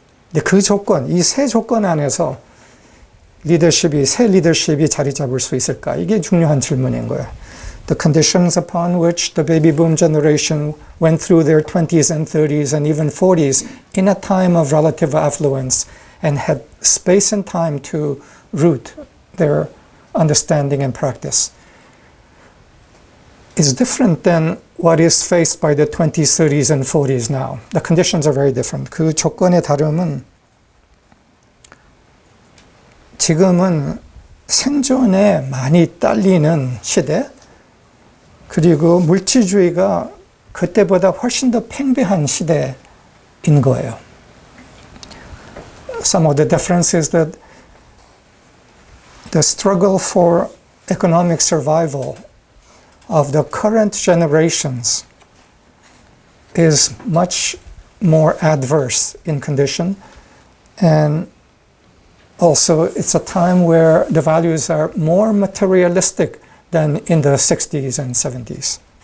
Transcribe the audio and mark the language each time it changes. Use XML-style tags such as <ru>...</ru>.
<ko>근데 그 조건, 이 새 조건 안에서 새 리더십이 자리 잡을 수 있을까? 이게 중요한 질문인 거예요.</ko> <en>The conditions upon which the baby boom generation went through their 20s and 30s and even 40s in a time of relative affluence and had space and time to root their understanding and practice is different than what is faced by the 20s, 30s, and 40s now. The conditions are very different.</en> <ko>그 조건의 다름은 지금은 생존에 많이 딸리는 시대, 그리고 물질주의가 그때보다 훨씬 더 팽배한 시대인 거예요.</ko> <en>Some of the difference is that the struggle for economic survival of the current generations is much more adverse in condition, and also it's a time where the values are more materialistic than in the 60s and 70s.</en>